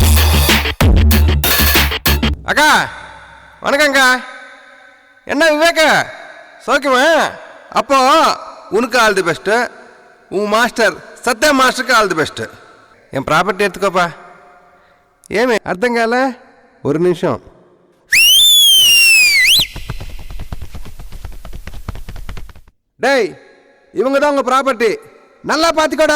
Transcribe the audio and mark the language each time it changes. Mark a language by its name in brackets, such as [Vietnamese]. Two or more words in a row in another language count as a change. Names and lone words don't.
[Tamil] அக்கா வணக்கங்கா. என்ன விவேக் சௌக்கியமா? அப்போ உனக்கு [English] all the best, [Tamil] உன் மாஸ்டர் [Telugu] సత్య మాస్టర్కి [English] all the best. [Telugu] ఏం ప్రాపర్టీ ఎత్తుకోపా. ఏమి అర్థం కాలే? [Tamil] ஒரு நிமிஷம். டேய், இவங்க தான் உங்க ப்ராப்பர்ட்டி, நல்லா பார்த்துக்கோடா.